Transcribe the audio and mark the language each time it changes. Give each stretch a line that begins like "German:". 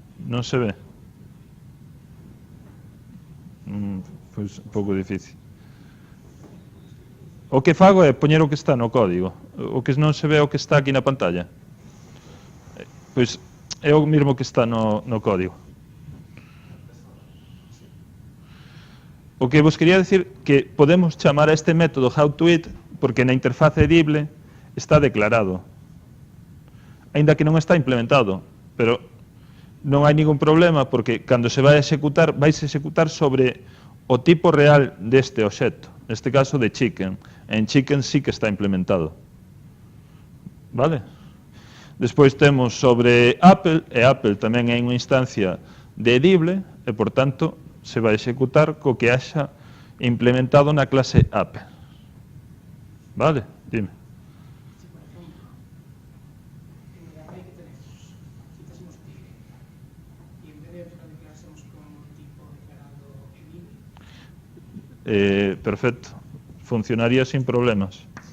Galician: Non se ve. Pois un pouco difícil. O que fago é poñer o que está no código. O que non se ve é o que está aquí na pantalla. Pois é o mesmo que está no código. O que vos quería decir que podemos chamar a este método howToIt porque na interfaz edible está declarado, aínda que non está implementado, pero non hai ningún problema porque cando se vai a executar, vais a executar sobre o tipo real deste obxecto, neste caso de chicken. En chicken sí que está implementado. Vale? Despois temos sobre Apple, e Apple tamén é unha instancia de edible, e por tanto se vai a executar co que haxa implementado na clase Apple. Vale? Dime.
Spanish: Si, por ejemplo, en el array que tenemos, quitásemos tigre y en vez de lo declarásemos con un tipo declarado edible. Perfecto. Funcionaría sin problemas.